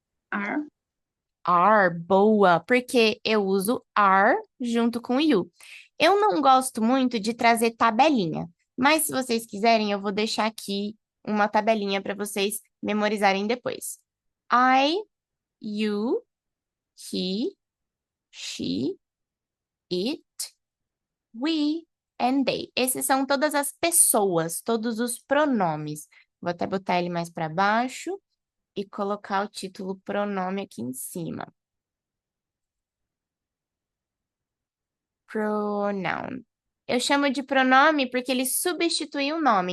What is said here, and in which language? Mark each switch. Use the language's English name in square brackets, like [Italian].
[English] Are. [Portuguese] Are, boa, porque eu uso are junto com you. Eu não gosto muito de trazer tabelinha, mas se vocês quiserem, eu vou deixar aqui uma tabelinha para vocês memorizarem depois. [English] I, you, he, she, it, we and they. [Portuguese] Esses são todas as pessoas, todos os pronomes. Vou até botar ele mais para baixo e colocar o título pronome aqui em cima. Pronoun. Eu chamo de pronome porque ele substitui o nome.